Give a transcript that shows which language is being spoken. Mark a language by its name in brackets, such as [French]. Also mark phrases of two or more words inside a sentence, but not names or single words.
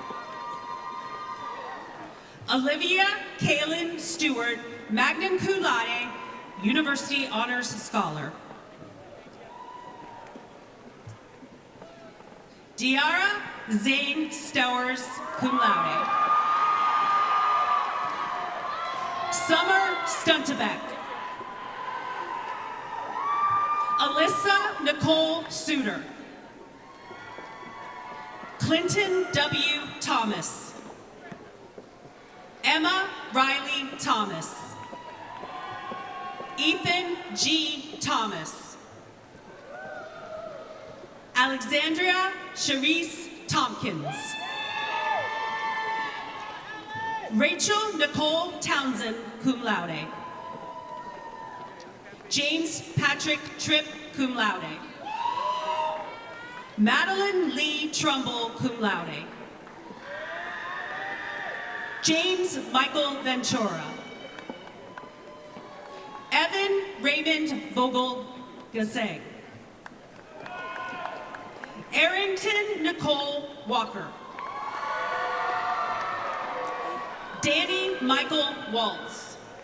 [English] Olivia Kaylin Stewart, [Latin] magna cum laude, [English] University Honors Scholar. Diara Zane Stowers, [Latin] cum laude. [English] Summer Stuntebeck. Alyssa Nicole Suter. Clinton W. Thomas. Emma Riley Thomas. Ethan G. Thomas. Alexandria Charisse Tompkins. Rachel Nicole Townsend, [Latin] cum laude. [English] James Patrick Tripp, [Latin] cum laude. [English] Madeline Lee Trumbull, [Latin] cum laude. [English] James Michael Ventura. Evan Raymond Vogel Gasang. Arrington Nicole Walker. Danny Michael Waltz.